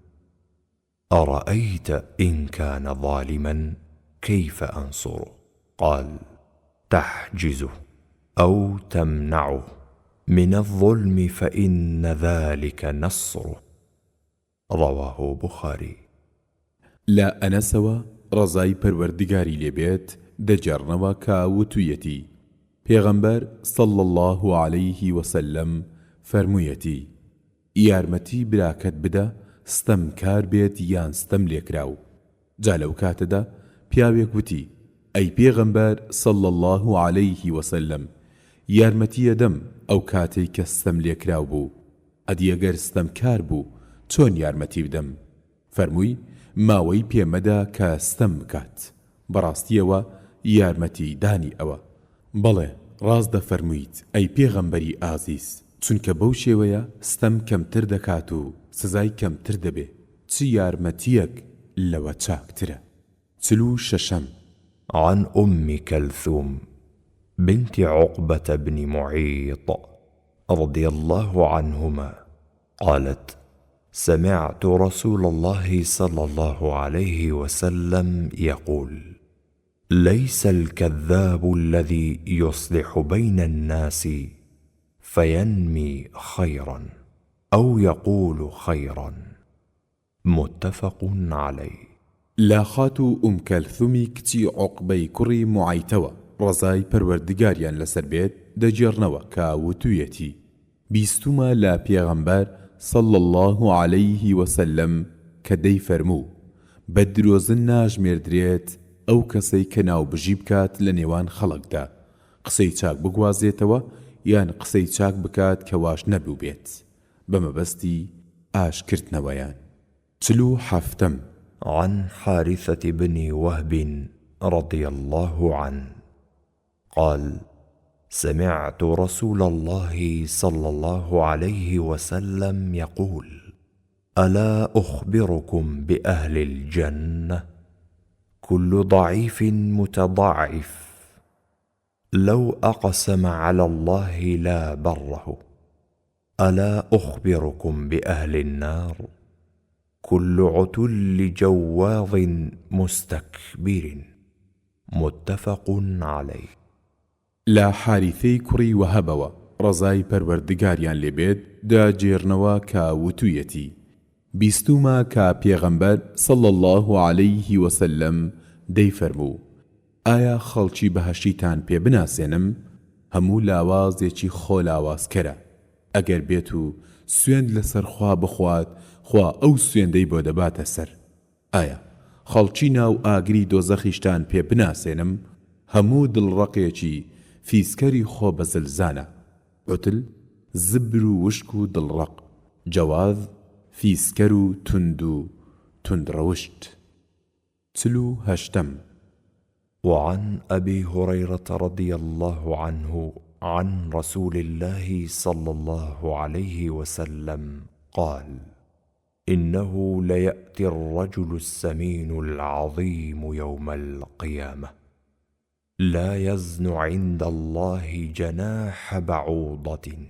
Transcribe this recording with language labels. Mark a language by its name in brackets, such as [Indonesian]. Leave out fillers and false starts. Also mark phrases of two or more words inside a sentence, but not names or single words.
[Arabic] أرأيت إن كان ظالما كيف أنصره؟ قال: تحجزه أو تمنعه من الظلم فإن ذلك نصره. رواه بخاري. [Central Kurdish] لا ئەنەسەوە ڕەزای پەروەردگاری لێبێت دەجێڕنەوە کە وتوویەتی: پێغەمبەر [Arabic] صلى الله عليه وسلم [Central Kurdish] فەرموویەتی: یارمەتی براکەت بدە ستەمکار بێت یان ستەم لێکراو. جا لەو کاتەدا پیاوێک وتی: ئەی پێغەمبەر [Arabic] صلى الله عليه وسلم، [Central Kurdish] یارمەتیە دەم ئەو کاتەی کە ستەم لێکراو بوو. ئەدی ئەگەر ستەمکار بوو چۆن یارمەتی بدەم؟ فەرمووی: ماوەی پێمەدا کە ستەم بکات. بەڕاستیەوە یارمەتی دانی ئەوە. بەڵێ ڕاست دەفەرموویت ئەی پێغەمبەری ئازیز، چونکە بەو شێوەیە ستەم کەمتر دەکات و سزای کەمتر دەبێ. چ یارمەتیەک لەوە چاکترە؟ 46 [Arabic] عن أم كلثوم بنت عقبة بن معيط رضي الله عنهما قالت: سمعت رسول الله صلى الله عليه وسلم يقول: ليس الكذاب الذي يصلح بين الناس فينمي خيرا أو يقول خيرا. متفق عليه. [Central Kurdish] لا خاتو كەلثومی کچی عوقبەی کوڕی معایتەوە ڕەزای پەروەردگاریان لەسەر بێت دەجێڕنەوە کە وتوویەتی: بیستومە لە پێغەمبەر [Arabic] صلى الله عليه وسلم [Central Kurdish] کە دەی فەرموو: بە درۆزن ناژمێردرێت ئەو کەسەی کە ناوبژی بکات لە نێوان خەڵکدا، قسەی چاک بگوازێتەوە یان قسەی چاک بکات کە واش نەبوو بێت بە مەبەستی ئاشکردنەوەیان. 47 [Arabic] عن حارثة بن وهب رضي الله عنه قال: سمعت رسول الله صلى الله عليه وسلم يقول: ألا أخبركم بأهل الجنة؟ كل ضعيف متضعف لو أقسم على الله لا بره. ألا أخبركم بأهل النار؟ كل عتل جواظ مستكبر. متفق عليه. [Central Kurdish] لا حارثەی کوڕی وەهەبەوە ڕەزای پەروەردگاریان لێبێت داجێڕنەوە کە وتوویەتی: بیستومە کە پێغەمبەر [Arabic] صلى الله عليه وسلم [Central Kurdish] دەی فەرموو: ئایا خەڵکی بەهەشتیتان پێ بناسێنم؟ هەموو لاوازێکی خۆلاوازکەرە. ئەگەر بێت و سوێند لەسەر خوا بخوات، خوا ئەو سوێندەی بۆ دەباتە سەر. ئایا خەڵکی ناو ئاگری دۆزەخیشتان پێ بناسێنم؟ هەموو دڵڕەقێکی فیسکەری خۆ بەزلزانە، عوتل، زبر و وشک و دڵڕەق، جواذ فیسکەر و تندڕەوشت. 38. [Arabic] وعن أبي هريرة رضي الله عنه عن رسول الله صلى الله عليه وسلم قال: إنه ليأتي الرجل السمين العظيم يوم القيامة لا يزن عند الله جناح بعوضة.